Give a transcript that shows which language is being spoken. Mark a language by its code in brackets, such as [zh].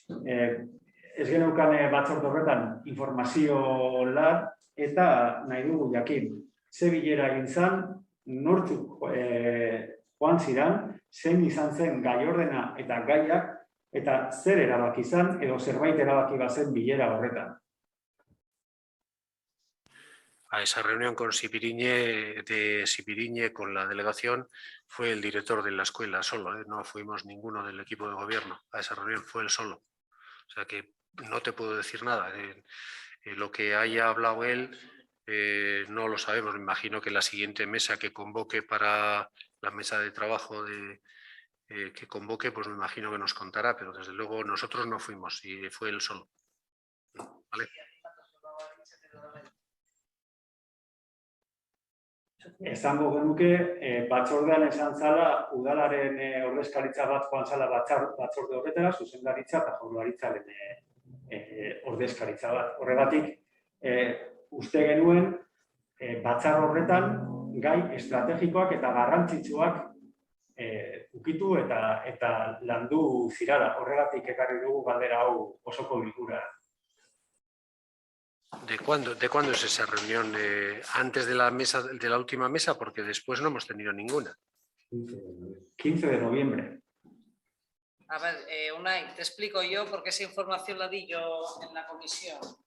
[eu] Ez geneukan batzorde horretan informazio lan eta nahi dugu jakin. Ze bilera egin zen, nortzuk joan ziran, zein izan zen gai ordena eta gaiak, eta zer erabaki izan edo zerbait erabaki bazen bilera horretan. [es] A esa reunión con Sipiriñe, con la delegación, fue el director de la escuela solo, no fuimos ninguno del equipo de gobierno. A esa reunión fue él solo. O sea que no te puedo decir nada. Lo que haya hablado él no lo sabemos. Me imagino que la siguiente mesa que convoque para la mesa de trabajo que convoque, pues me imagino que nos contará, pero desde luego nosotros no fuimos y fue él solo. ¿Vale? [eu] esango genuke batzordean esan zala udalaren ordezkaritza bat joan zala batzorde horretara, zuzendaritza eta jaurlaritzaren ordezkaritza bat. Horregatik, uste genuen batzar horretan gai estrategikoak eta garrantzitsuak ukitu eta landu zirala. Horregatik ekarri dugu galdera hau osoko bilkura. [es] ¿De cuándo es esa reunión? ¿Antes de la última mesa? Porque después no hemos tenido ninguna. 15 de noviembre. A ver, Unai, te explico yo porque esa información la di yo en la comisión.